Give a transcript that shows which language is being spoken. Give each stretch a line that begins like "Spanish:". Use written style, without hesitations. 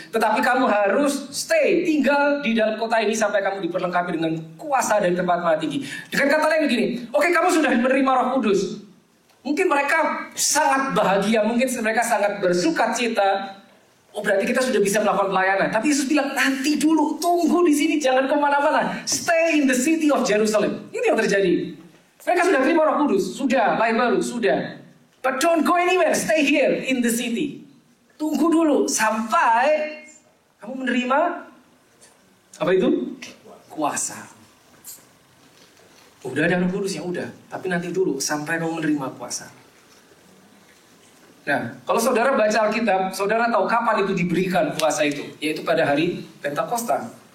Indonesian: Tetapi kamu harus stay, tinggal di dalam kota ini sampai kamu diperlengkapi dengan kuasa dari tempat Maha Tinggi. Dengan kata lain begini, oke kamu sudah menerima Roh Kudus. Mungkin mereka sangat bahagia, mungkin mereka sangat bersukacita. Oh berarti kita sudah bisa melakukan pelayanan. Tapi Yesus bilang nanti dulu, tunggu di sini, jangan kemana-mana.
English: Stay in the city of Jerusalem.
Indonesian: Ini yang terjadi. Mereka sudah terima Roh Kudus, sudah lahir baru, sudah.
English: But don't go anywhere, stay here in the city.
Indonesian: Tunggu dulu sampai kamu menerima apa itu? Kuasa. Udah ada Roh Kudus ya udah, tapi nanti dulu sampai kamu menerima kuasa. Nah, kalau saudara baca Alkitab, saudara tahu kapan itu diberikan kuasa itu, yaitu pada hari Pentakosta.